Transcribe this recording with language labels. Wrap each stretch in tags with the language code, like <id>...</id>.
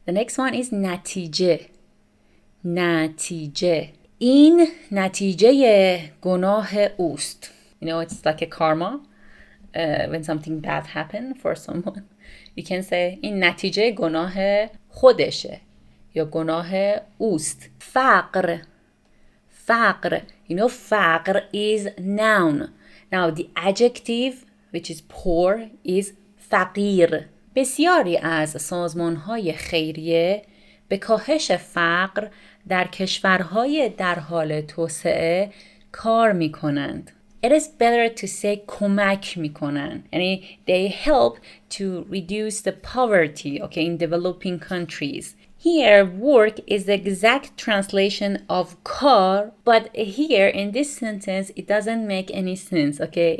<en>The next one is نتیجه.</en> <fa>نتیجه. این نتیجه گناه اوست.</fa> <en>You know, it's like a karma. When something bad happened for someone. You can say</en> <fa>این نتیجه گناه خودشه یا گناه اوست. فقر. فقر.</fa> <en>You know, فقر is noun. Now the adjective which is poor is فقیر.</en> <fa>بسیاری از سازمان‌های خیریه به کاهش فقر در کشورهای در حال توسعه کار می‌کنند.</fa> <en>It is better to say</en> <fa>کمک می‌کنند. یعنی</fa> <en>they help to reduce the poverty, okay, in developing countries. Here, work is the exact translation of کار, but here in this sentence, it doesn't make any sense, okay?</en>